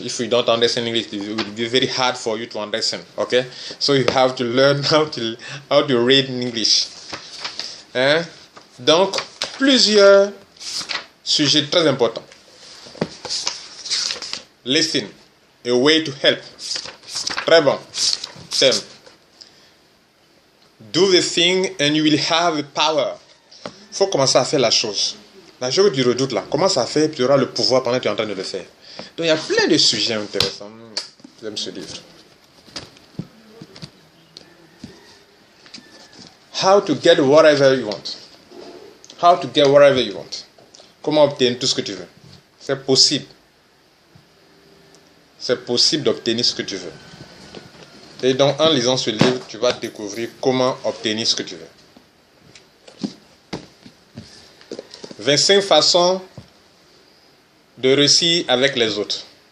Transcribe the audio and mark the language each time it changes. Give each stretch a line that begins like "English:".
English: If you don't understand English, it will be very hard for you to understand. Okay? So you have to learn how to read in English. Hein?
French: Donc, plusieurs sujets très importants.
English: Listen. A way to help.
French: Très bon. Thème.
English: Do the thing and you will have the power.
French: Il faut commencer à faire la chose. La chose que tu redoutes là, commence à faire et tu auras le pouvoir pendant que tu es en train de le faire. Donc il y a plein de sujets intéressants. J'aime ce livre.
English: How to get whatever you want. How to get whatever you want.
French: Comment obtenir tout ce que tu veux. C'est possible. C'est possible d'obtenir ce que tu veux. Et donc en lisant ce livre, tu vas découvrir comment obtenir ce que tu veux. 25 façons de réussir avec les autres.